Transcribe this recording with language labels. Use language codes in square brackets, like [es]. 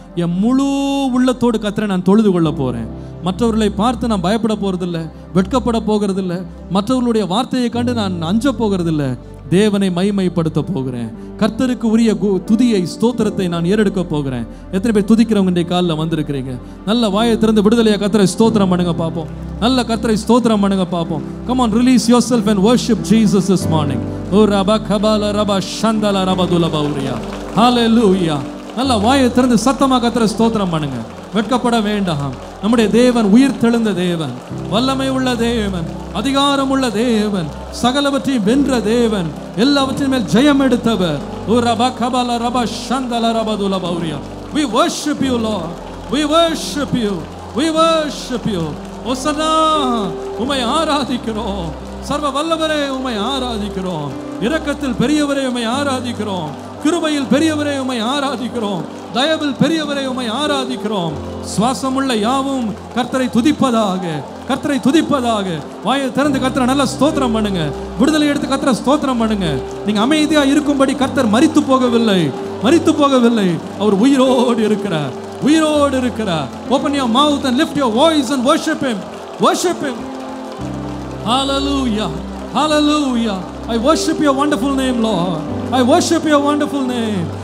[ta] என் முழு உள்ளத்தோடு கர்த்தரை நான் தொழுது கொள்ள போறேன். மற்றவர்களை பார்த்து நான் பயப்பட போறதில்லை, வெட்கப்பட போகிறதில்லை, மற்றவர்களுடைய வார்த்தையை கண்டு நான் அஞ்ச போகிறதில்லை. தேவனை மகிமைப்படுத்த போகிறேன். கர்த்தருக்கு உரிய துதியை, ஸ்தோத்திரத்தை நான் ஏறெடுக்க போகிறேன். எத்தனை பேர் துதிக்கிறவங்க இன்றைய காலில் வந்திருக்கிறீங்க? நல்ல வாயை திறந்து விடுதலையா கர்த்தரை ஸ்தோத்திரம் பண்ணுங்க பார்ப்போம். நல்ல கர்த்தரை ஸ்தோத்திரம் பண்ணுங்க பார்ப்போம். [en] Come on, release yourself and worship Jesus this morning. ஓ ரபா கபால ரபா ஷந்தல ரபதுல பௌரியா. ஹல்லேலூயா. [ta] நல்ல வாயை திறந்து சத்தமா கர்த்தரை ஸ்தோத்திரம் பண்ணுங்க. வெட்கப்பட வேண்டாம். நம்முடைய தேவன் உயிர் தெழுந்த தேவன், வல்லமை உள்ள தேவன், அதிகாரம் உள்ள தேவன், சகலவற்றையும் வென்ற தேவன், எல்லாவற்றின் மேல் ஜெயம் எடுத்தவர். ஓ ரபா கபால ரபா ஷந்தல ரபதுல Bawaria. [en] We worship you, Lord. We worship you. We worship you. [ta] ஓசன்னா, உம்மை ஆராதிக்கிறோம். சர்வ வல்லவரே உம்மை ஆராதிக்கிறோம். இரக்கத்தில் பெரியவரே உம்மை ஆராதிக்கிறோம். கிருபையில் பெரியவரே உம்மை ஆராதிக்கிறோம். தயவில் பெரியவரே உம்மை ஆராதிக்கிறோம். சுவாசமுள்ள யாவும் கர்த்தரை துதிப்பதாக, கர்த்தரை துதிப்பதாக. வாயை திறந்து கர்த்தரை நல்ல ஸ்தோத்திரம் பண்ணுங்க. விடுதலை எடுத்து கர்த்தரை ஸ்தோத்திரம் பண்ணுங்க. நீங்க அமைதியா இருக்கும்படி கர்த்தர் மரித்து போகவில்லை, மரித்து போகவில்லை. அவர் உயிரோடு இருக்கிறார், உயிரோடு இருக்கிறார். [en] Open your mouth and lift your voice and worship him. Worship him. Hallelujah. Hallelujah. I worship your wonderful name, Lord. I worship your wonderful name.